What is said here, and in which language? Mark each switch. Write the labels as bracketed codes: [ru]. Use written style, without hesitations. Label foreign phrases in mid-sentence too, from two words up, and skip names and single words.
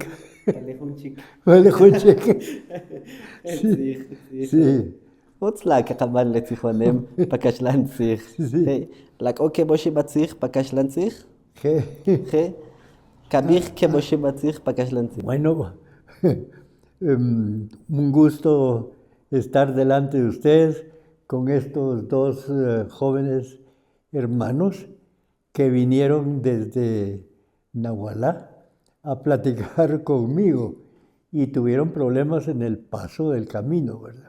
[quc] Walejun chik. Sí. Utz la qaqab'an le tzijonem pa kaxlan tzij. La k'o keboxi batzij pa kaxlan tzij? Je. Kab'ij keboxi batzij pa kaxlan tzij. [es] Bueno, un gusto estar delante de ustedes con estos dos jóvenes hermanos que vinieron desde Nahualá a platicar conmigo y tuvieron problemas en el paso del camino, ¿verdad?